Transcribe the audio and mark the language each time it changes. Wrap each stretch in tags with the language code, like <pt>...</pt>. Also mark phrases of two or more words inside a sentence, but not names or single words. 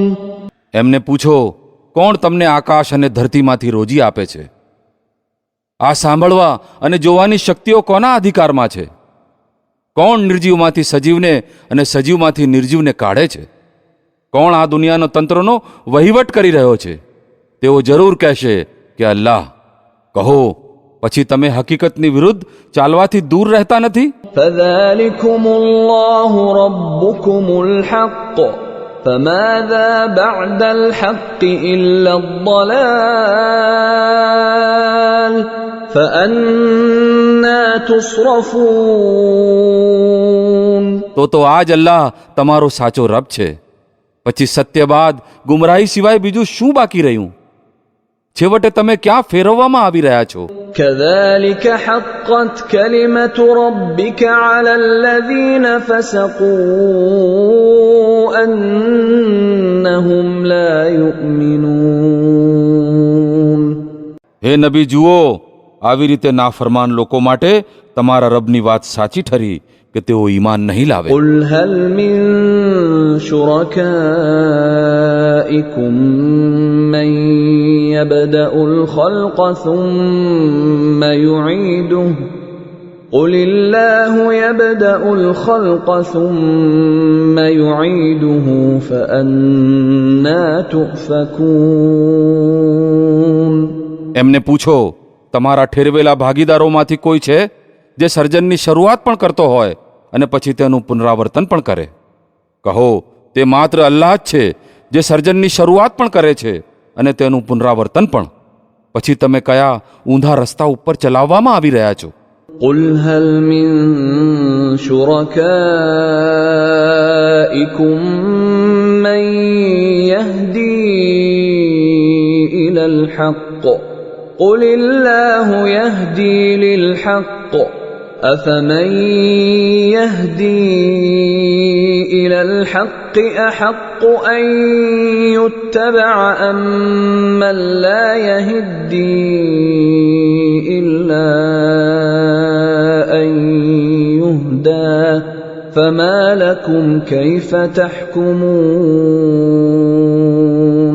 <gu>એમને પૂછો, કોણ તમને આકાશ અને ધરતીમાંથી રોજી આપે છે? આ સાંભળવા અને જોવાની શક્તિઓ કોના અધિકારમાં છે? કોણ નિર્જીવમાંથી સજીવને અને સજીવમાંથી નિર્જીવને કાઢે છે? કોણ આ દુનિયાનો તંત્રનો વહીવટ કરી રહ્યો છે? તેઓ જરૂર કહેશે કે અલ્લાહ. કહો, પછી તમે હકીકતની વિરુદ્ધ ચાલવાથી દૂર રહેતા નથી?</gu> <ar>فذلكم الله ربكم الحق فماذا بعد الحق إلا الضلال فأنا تصرفون.</ar> <gu>તો આ જ અલ્લાહ તમારો સાચો રબ છે. પછી સત્ય બાદ ગુમરાહી સિવાય બીજું શું બાકી રહ્યું? છેવટે તમે ક્યાં ફેરવવામાં આવી રહ્યા છો?</gu> <ar>كذلك حقت كلمة ربك على الذين فسقوا أنهم لا يؤمنون.</ar> <gu>હે નબી, જુઓ, આવી રીતે નાફરમાન લોકો માટે તમારા રબની વાત સાચી ઠરી કે તેઓ ઈમાન નહીં લાવે.</gu> <ar>قل هل من شركائكم من يبدأ الخلق ثم يعيده قل الله يبدأ الخلق ثم يعيده فأنا تؤفكون.</ar> <gu>એમને પૂછો, તમારા ઠેરવેલા ભાગીદારોમાંથી કોઈ છે જે સર્જનની શરૂઆત પણ કરતો હોય અને પછી તેનું પુનરાવર્તન પણ કરે? કહો, તે માત્ર અલ્લાહ જ છે જે સર્જનની શરૂઆત પણ કરે છે અને તેનું પુનરાવર્તન પણ. પછી તમે કયા ઊંધા રસ્તા ઉપર ચલાવવામાં આવી રહ્યા છો?</gu> <ar>قل هل من شركائكم من يهدي إلى الحق قل الله يهدي للحق أفمن يهدي إلى الحق أحق أن يتبع أم من لا يهدي إلا أن يهدى فما لكم كيف تحكمون.</ar>